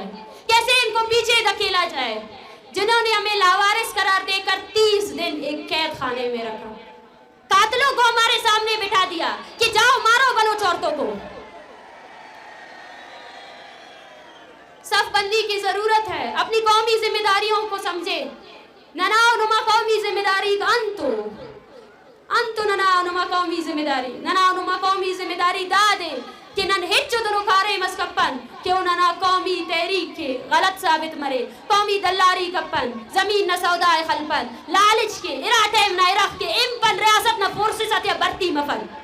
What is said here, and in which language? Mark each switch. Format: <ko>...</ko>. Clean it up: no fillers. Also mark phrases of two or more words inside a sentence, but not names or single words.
<ur>کیسے ان کو پیچھے دھکیلا جائے؟ جنہوں نے ہمیں لاوارث قرار دے کر 30 دن ایک قید خانے میں رکھا، قاتلوں کو ہمارے سامنے بٹھا دیا کہ جاؤ مارو بلوچ عورتوں کو. صف بندی کی ضرورت ہے. اپنی قومی ذمہ داریوں کو سمجھے.</ur> <brh>نناؤ نما قومی ذمہ داری کا انتو نناؤ نما قومی ذمہ داری دا دے کہ نن ہچو دنو کارے مسکپن کیوں ننا قومی تحریک کے غلط ثابت مرے. قومی دلاری کپن زمین نہ سودائے خلپن لالچ کے اراٹیم نہ ارخ کے امپن ریاست نہ فورسی ستیا برتی مفن.</brh>